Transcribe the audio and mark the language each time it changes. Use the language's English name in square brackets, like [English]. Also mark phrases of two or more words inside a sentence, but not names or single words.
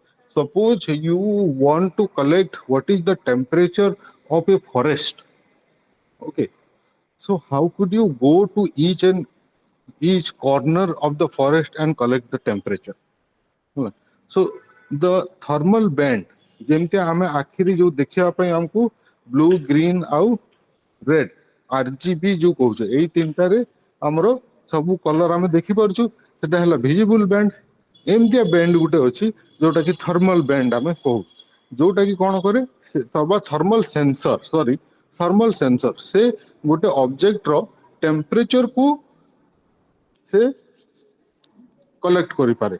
[English] Suppose you want to collect what is the temperature of a forest. Okay, so how could you go to each corner of the forest and collect the temperature? [Odia] ହେଲା। [English] So the thermal band [Odia] ଯେମିତି ଆମେ ଆଖିରେ ଯୋଉ ଦେଖିବା ପାଇଁ ଆମକୁ [English] blue green [Odia] ଆଉ ରେଡ୍ RGB ଯୋଉ କହୁଛେ ଏଇ ତିନିଟାରେ ଆମର ସବୁ କଲର ଆମେ ଦେଖିପାରୁଛୁ ସେଟା ହେଲା [English] visible band. [Odia] ଏମିତିଆ ବ୍ୟାଣ୍ଡ ଗୋଟେ ଅଛି ଯୋଉଟା କି [English] thermal band [Odia] ଆମେ କହୁ ଯୋଉଟା କି କଣ କରେ ବା [English] thermal sensor thermal sensor [Odia] ସେ ଗୋଟେ [English] object temperature [Odia] ସେ କଲେକ୍ଟ କରିପାରେ।